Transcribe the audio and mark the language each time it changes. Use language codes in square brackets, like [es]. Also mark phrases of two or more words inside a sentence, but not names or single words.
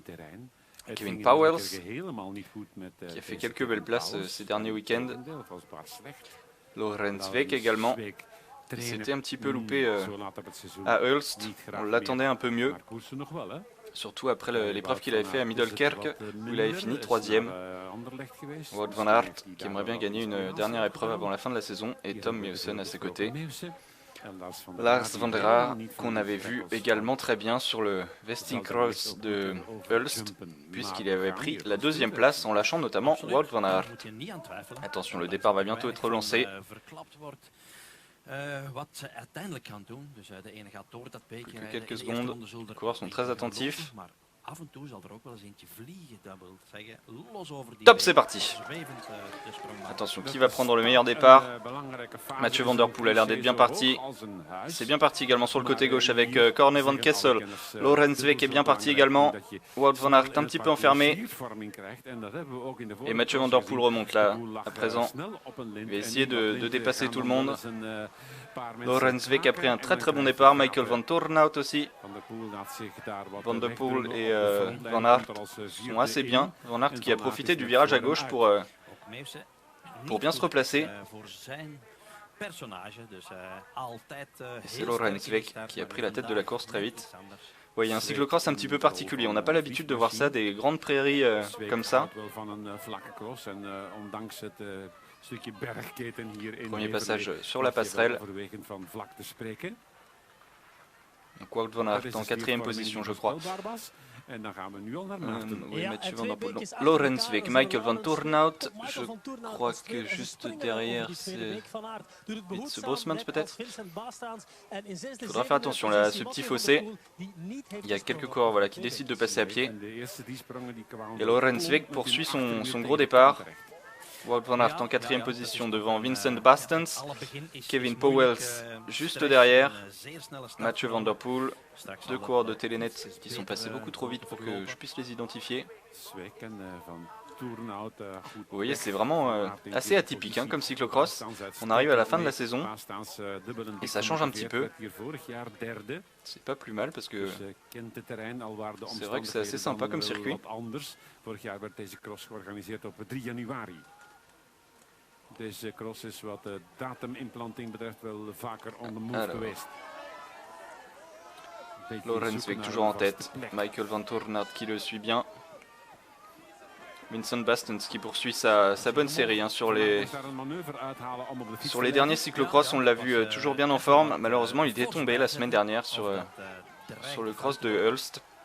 [fr] Kevin Powers qui a fait quelques belles places ces derniers week-ends. Laurens Week également. Il s'était un petit peu loupé à Hulst. On l'attendait un peu mieux. Surtout après l'épreuve qu'il avait fait à Middelkerke, où il avait fini 3e. Wout van Aert, qui aimerait bien gagner une dernière épreuve avant la fin de la saison, et Tom Mewsen à ses côtés. Lars van der Haar, qu'on avait vu également très bien sur le Vestingcross de Hulst, puisqu'il avait pris la 2e place en lâchant notamment Wout van Aert. Attention, le départ va bientôt être lancé. Plus que quelques secondes, les coureurs sont très attentifs. Top, c'est parti. Attention, qui va prendre le meilleur départ? Mathieu Van Der Poel a l'air d'être bien parti. C'est bien parti également sur le côté gauche avec Corne van Kessel. Laurens Week est bien parti également. Wout van Aert un petit peu enfermé. Et Mathieu Van Der Poel remonte là, à présent. Il va essayer de dépasser tout le monde. Laurens Week a pris un très très bon départ. Michael van Toornhout aussi. Van Der Poel et Van Aert sont assez bien. Van Aert qui a profité du virage à gauche pour bien se replacer. C'est Laurens Week qui a pris la tête de la course très vite. Ouais, il y a un cyclocross un petit peu particulier. On n'a pas l'habitude de voir ça, des grandes prairies comme ça. Premier passage sur la passerelle. Donc Wout van Aert en 4e position, je crois. Oui, Mathieu Van Der Poel. Laurens Week, Michael van Toornhout. Je crois que juste derrière, c'est Wietse Bosmans peut-être. Il faudra faire attention là, à ce petit fossé. Il y a quelques coureurs voilà, qui décident de passer à pied. Et Laurens Week poursuit son gros départ. Wout van Aert en 4e position devant Vincent Bastens, Kevin Powers juste derrière, Mathieu Van Der Poel, 2 coureurs de Telenet qui sont passés beaucoup trop vite pour que je puisse les identifier. Vous voyez, c'est vraiment assez atypique hein, comme cyclocross. On arrive à la fin de la saison et ça change un petit peu. C'est pas plus mal parce que c'est vrai que c'est assez sympa comme circuit. [nl] Deze cross is wat de datumimplanting betreft wel vaker [en] on the move [nl] geweest. [fr] Lorenzweg toujours en tête, Michael Vantoornout qui le suit bien. Vincent Bastens qui poursuit sa bonne série hein, sur les derniers cyclocross, on l'a vu toujours bien en forme. Malheureusement il était tombé la semaine dernière sur le cross de Hulst.